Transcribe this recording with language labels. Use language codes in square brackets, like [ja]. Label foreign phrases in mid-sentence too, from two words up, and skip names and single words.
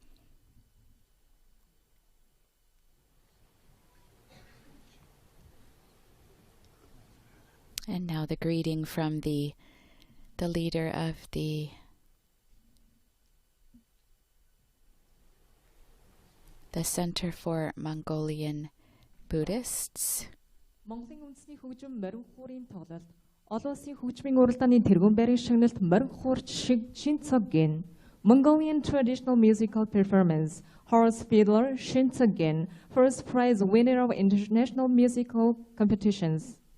[en] And now the greeting from the leader of the Center for Mongolian Buddhists. [mn] Монголын үндэсний хөгжим морин хуурын тоглолт олон улсын хөгжмийн уралдааны тэргуун байрын шагналт морин хуурч шиг Shinto гэн [en] Mongolian traditional musical performance horse fiddler [mn] Shinto гэн [en] first prize winner of international musical competitions.